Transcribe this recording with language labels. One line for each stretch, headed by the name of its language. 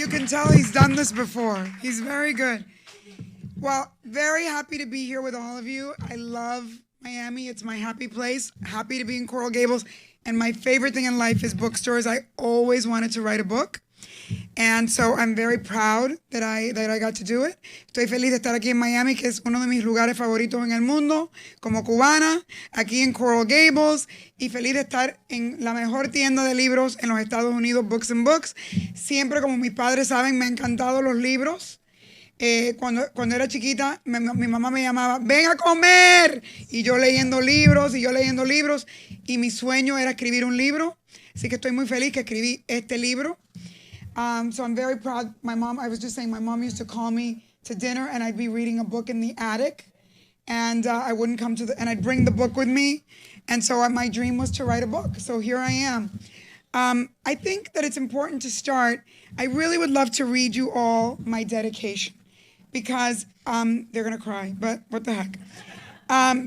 English: You can tell he's done this before. He's very good. Well, very happy to be here with all of you. I love Miami. It's my happy place. Happy to be in Coral Gables. And my favorite thing in life is bookstores. I always wanted to write a book. And so I'm very proud that I got to do it.
Spanish: Estoy feliz de estar aquí en Miami, que es uno de mis lugares favoritos en el mundo, como cubana, aquí en Coral Gables, y feliz de estar en la mejor tienda de libros en los Estados Unidos, Books and Books. Siempre, como mis padres saben, me han encantado los libros. Cuando era chiquita, mi mamá me llamaba, ven a comer, y yo leyendo libros, y mi sueño era escribir un libro, así que estoy muy feliz que escribí este libro.
English: So I'm very proud. My mom used to call me to dinner, and I'd be reading a book in the attic, and I wouldn't come to and I'd bring the book with me, and so my dream was to write a book, so here I am. I think that it's important to start. I really would love to read you all my dedication, because they're going to cry, but what the heck.